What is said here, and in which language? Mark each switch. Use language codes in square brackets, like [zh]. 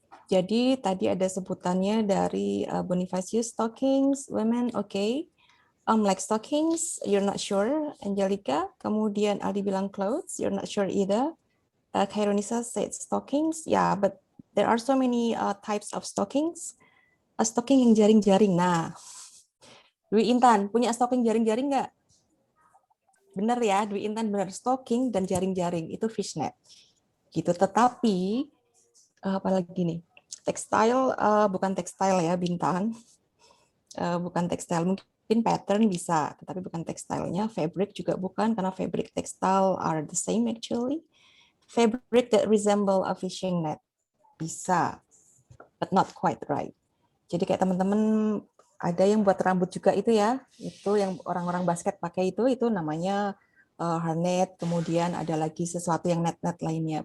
[id] Jadi tadi ada sebutannya dari Bonifacio, stockings, women, okay. [en] Like stockings, you're not sure, Angelica. [id] Kemudian Aldi bilang [en] clothes, you're not sure either. Khairunisa said stockings, yeah, but there are so many types of stockings. [id] A stocking yang jaring-jaring. Nah, Dwi Intan, punya stocking jaring-jaring nggak? Bener ya, Dwi Intan bener, stocking dan jaring-jaring itu fishnet. Gitu. Tetapi apalagi nih? Tekstil, bukan tekstil ya, Bintang. Bukan tekstil, mungkin pattern bisa, tetapi bukan tekstilnya. [en] Fabric [id] juga bukan, karena [en] fabric textile are the same actually. Fabric that resemble a fishing net [id] bisa, [en] but not quite right. [id] Jadi kayak teman-teman ada yang buat rambut juga itu ya, itu yang orang-orang basket pakai itu namanya harness. Kemudian ada lagi sesuatu yang net-net lainnya.